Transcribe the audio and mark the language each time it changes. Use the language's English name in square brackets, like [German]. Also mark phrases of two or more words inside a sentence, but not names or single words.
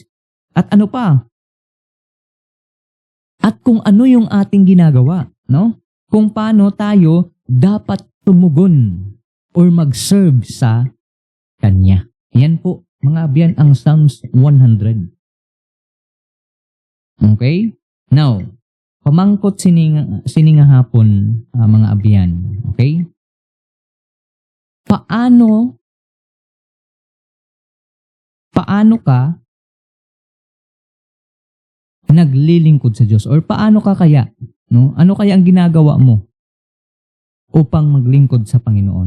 [Filipino] At ano pa? At kung ano yung ating ginagawa, no? Kung paano tayo dapat tumugon or mag-serve sa Kanya. Yan po, mga abyan, ang Psalms 100. Okay? Now, [Hiligaynon] pamangkot sininga hapon, mga abyan. Okay? [Filipino] Paano ka naglilingkod sa Diyos? Or paano ka kaya? No? Ano kaya ang ginagawa mo upang maglingkod sa Panginoon?